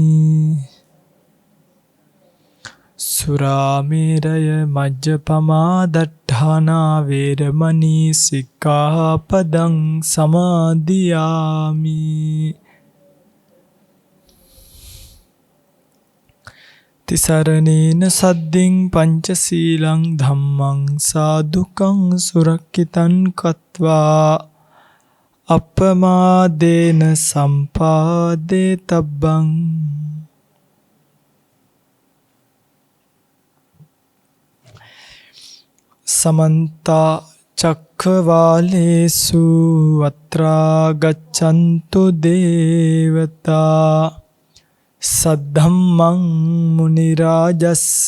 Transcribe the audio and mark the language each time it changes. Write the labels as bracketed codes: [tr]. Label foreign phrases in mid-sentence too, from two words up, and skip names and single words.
[pi] සුරාමේරය මජ්ජපමා දට්ඨානා වේරමණී සික්ඛාපදං සමාදියාමි තිසරණේන සද්දින් පංචසීලං ධම්මං සාදුකං සුරක්ඛිතං කତ୍වා අපමාදේන සම්පාදේ තබ්බං සමන්ත චක්ඛවාලේසු අත්‍රා ගච්ඡන්තු දේවතා සද්ධම්මං මුනි රාජස්ස